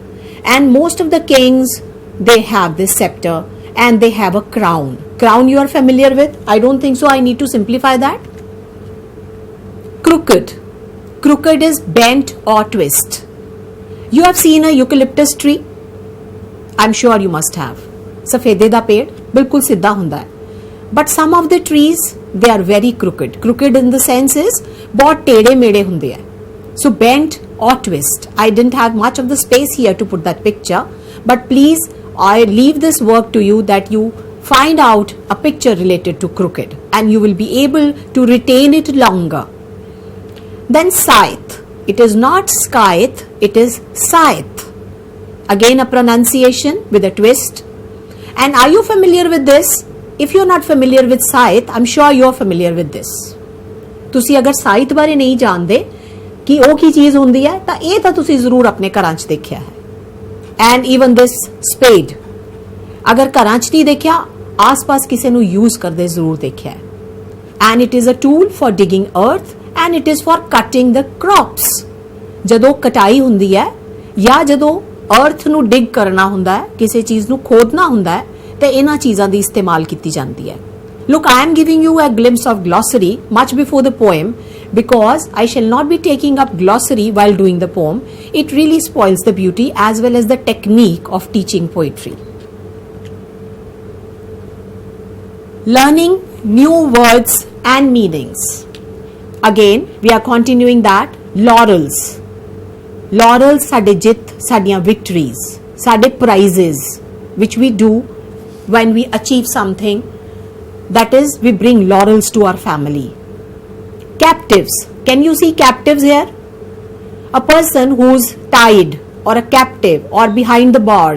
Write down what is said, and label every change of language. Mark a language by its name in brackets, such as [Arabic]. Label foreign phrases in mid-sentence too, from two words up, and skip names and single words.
[English] And most of the kings, they have this scepter and they have a crown. Crown you are familiar with? I don't think so. I need to simplify that. Crooked. Crooked is bent or twist. You have seen a eucalyptus tree? I'm sure you must have. [Punjabi] ਸਫੈਦੇ ਦਾ ਪੇੜ ਬਿਲਕੁਲ ਸਿੱਧਾ ਹੁੰਦਾ ਹੈ. [English] But some of the trees, they are very crooked. Crooked in the sense is [Punjabi] ਬਹੁਤ ਟੇਢੇ ਮੇਢੇ ਹੁੰਦੇ ਹੈਂ. [English] So bent or twist. I didn't have much of the space here to put that picture, but please, I leave this work to you that you find out a picture related to crooked and you will be able to retain it longer. Then scythe. It is not scythe, it is scythe. Again a pronunciation with a twist. And are you familiar with this? If you are not familiar with scythe, I'm sure you are familiar with this. [Punjabi] ਤੁਸੀਂ ਅਗਰ scythe ਬਾਰੇ ਨਹੀਂ ਜਾਣਦੇ कि ਉਹ ਕੀ ਚੀਜ਼ ਹੁੰਦੀ ਹੈ ਤਾਂ ਇਹ ਤਾਂ ਤੁਸੀਂ ਜ਼ਰੂਰ ਆਪਣੇ ਘਰਾਂ 'ਚ ਦੇਖਿਆ ਹੈ. [English] And even this spade, [Punjabi] ਅਗਰ ਘਰਾਂ 'ਚ ਨਹੀਂ ਦੇਖਿਆ, ਆਸ-ਪਾਸ ਕਿਸੇ ਨੂੰ ਯੂਜ਼ ਕਰਦੇ ਜ਼ਰੂਰ ਦੇਖਿਆ ਹੈ. [English] And it is a tool for digging earth and it is for cutting the crops. [Punjabi] ਜਦੋਂ ਕਟਾਈ ਹੁੰਦੀ ਹੈ ਜਾਂ ਜਦੋਂ ਅਰਥ ਨੂੰ ਡਿਗ ਕਰਨਾ ਹੁੰਦਾ ਹੈ, ਕਿਸੇ ਚੀਜ਼ ਨੂੰ ਖੋਦਣਾ ਹੁੰਦਾ ਹੈ, ਤੇ ਇਹਨਾਂ ਚੀਜ਼ਾਂ ਦੀ ਇਸਤੇਮਾਲ ਕੀਤੀ ਜਾਂਦੀ ਹੈ. [English] Look, I am giving you a glimpse of glossary much before the poem because I shall not be taking up glossary while doing the poem. It really spoils the beauty as well as the technique of teaching poetry. Learning new words and meanings. Again, we are continuing that. Laurels. Laurels [Punjabi] ਸਾਡੇ ਜਿੱਤ, ਸਾਡੀਆਂ [English] victories, ਸਾਡੇ prizes which we do when we achieve something. That is, we bring laurels to our family. Captives. Can you see captives here? A person who's tied or a captive or behind the bars.